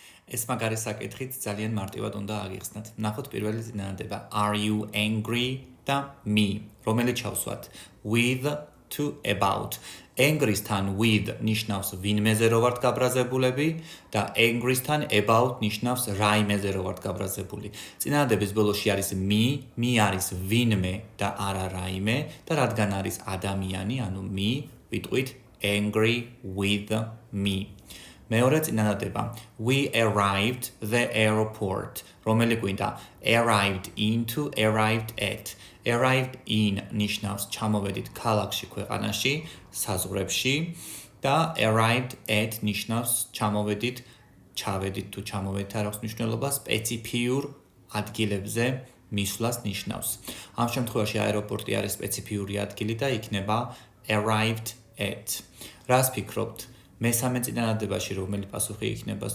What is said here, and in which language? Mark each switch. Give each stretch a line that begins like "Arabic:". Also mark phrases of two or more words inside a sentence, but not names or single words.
Georgian: ეს მაგარი საკითხით ძალიან მარტივად უნდა აღიხსნათ. ნახოთ პირველი წინადადება.
English: Are you angry და me,
Georgian: რომელიც ჩავსვათ
English: with to about.
Georgian: Angry-სთან with ნიშნავს ვინმეზე რო ვართ გაბრაზებულები და angry-სთან about ნიშნავს რაიმეზე რო ვართ გაბრაზებული. წინადადების ბოლოში არის me არის ვინმე და არა რაიმე და რადგან არის ადამიანი, ანუ me, ვიტყვით
English: angry with me.
Georgian: მეორე წინადადება.
English: We arrived the airport.
Georgian: რომელი გვინდა
English: arrived into, arrived at. Arrived in
Georgian: ნიშნავს ჩამოვედით ქალაქში ქვეყანაში, საზღვრებში და
English: arrived at
Georgian: ნიშნავს ჩავედით თუ ჩამოვედით არ აქვს მნიშვნელობა სპეციფიურ ადგილებზე მისვლას ნიშნავს. ამ შემთხვევაში აეროპორტი არის სპეციფიური ადგილი და იქნება
English: arrived at.
Georgian: რას ფიქრობთ? მესამე წინადადებაში რომელი პასუხი იქნება